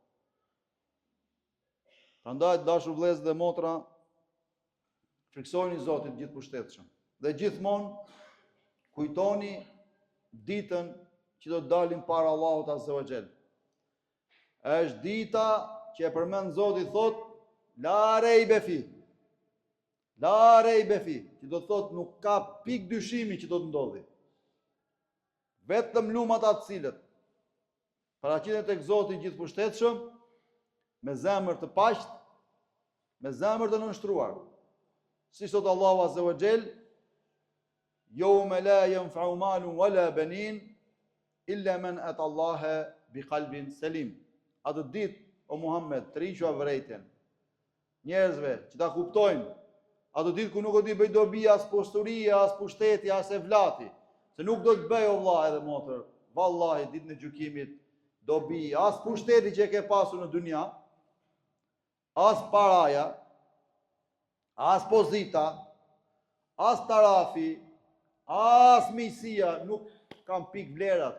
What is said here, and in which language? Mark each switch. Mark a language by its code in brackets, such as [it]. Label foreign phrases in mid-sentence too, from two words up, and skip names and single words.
[sq] Prandaj dashur vëllezër dhe motra, friksojeni Zotin të gjithëpushtetshëm dhe gjithmonë kujtoni ditën që do të dalim para Allahut [ar] عز وجل. [sq] Është dita që e përmend Zoti, thot [ar] لا ريب فيه. لا ريب فيه, [sq] që do të thot nuk ka pik dyshimi që do të ndodhi. Vetëm lumat atë cilët paraqiten tek Zoti i gjithëpushtetshëm me zemër të paqt, me zemër të nënshtruar. Si thot Allahu [ar] عز وجل, يوم لا ينفع مال ولا بنون إلا من أتى الله بقلب سليم. [sq] Atë ditë, o Muhammed, të riqua vërejtjen njerëzve që ta kuptojnë, atë ditë ku nuk do t'i bëj dobi as posturia, as pushteti, as evlati, se nuk do të bëj o vëlla edhe motër, vallahi ditën e gjykimit dobi, as pushteti që e ke pasur në dunia, as paraja, as pozita, as tarafi, as miqësia, nuk kam pik vlerat.